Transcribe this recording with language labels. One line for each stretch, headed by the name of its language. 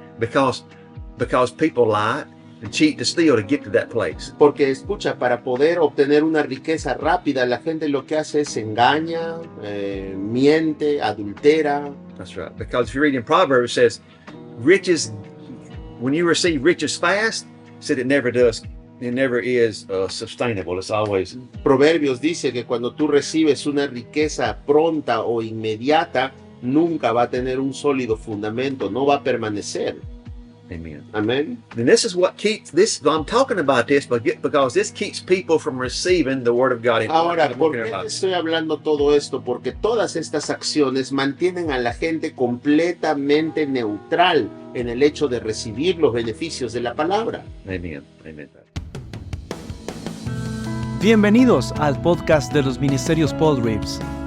English: Because people lie and cheat to steal to get to that place.
Spanish: Porque escucha, para poder obtener una riqueza rápida, la gente lo que hace es engaña, miente, adultera.
English: That's right. Because if you read in Proverbs, it says, riches, when you receive riches fast, it said it never is sustainable. It's always.
Spanish: Proverbios dice que cuando tú recibes una riqueza pronta o inmediata, nunca va a tener un sólido fundamento, no va a permanecer.
English: Amen.
Spanish: Amén.
English: And this is what keeps this. I'm talking about this, because this keeps people from receiving the word of God.
Spanish: Ahora, ¿por qué estoy hablando todo esto? Porque todas estas acciones mantienen a la gente completamente neutral en el hecho de recibir los beneficios de la palabra.
English: Amen. Amen.
Spanish: Bienvenidos al podcast de los Ministerios Paul Reeves.